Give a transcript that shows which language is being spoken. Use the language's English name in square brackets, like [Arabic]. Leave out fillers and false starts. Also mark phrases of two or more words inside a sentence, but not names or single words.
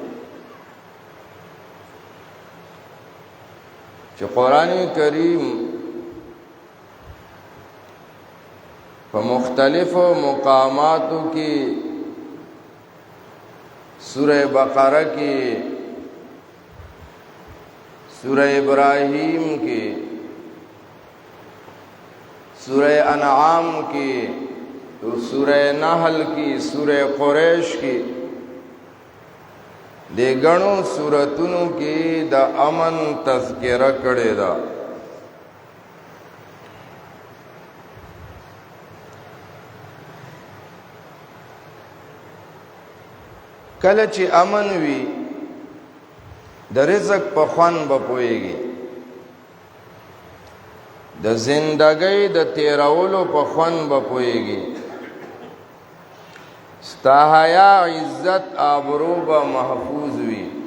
[Pashto] چې قرآن کریم په مختلفو مقاماتو کې سورہ بقرہ کې سورہ ابراہیم کی سورہ انعام کی سورہ نحل کی سورہ قریش کی دے گنو سورتونو کی دا امن تذکرہ کڑے دا کلچ امن وی د رزق په خوان به پويږي د زندګۍ د تیرولو په خوان به پويږي ستا حیا عزت آبرو به محفوظ وي